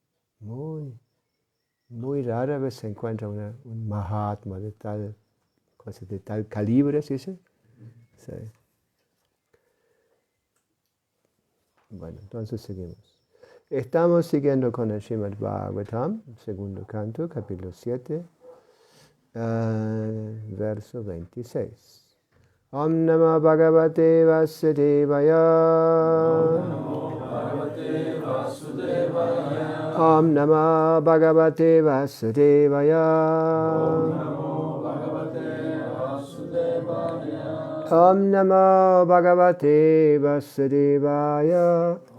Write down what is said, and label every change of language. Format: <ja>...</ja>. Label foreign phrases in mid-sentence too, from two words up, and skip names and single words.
<es>Muy rara vez se encuentra un Mahatma de tal calibre, ¿sí? ¿Sí? Sí. Bueno, entonces seguimos. Estamos siguiendo con el Srimad Bhagavatam, segundo canto, capítulo 7, verso 26.</es> <sa>ओम् नमः भगवते वासुदेवाय. ओम् नमः भगवते वासुदेवाय. ओम् नमः भगवते वासुदेवाय.</sa>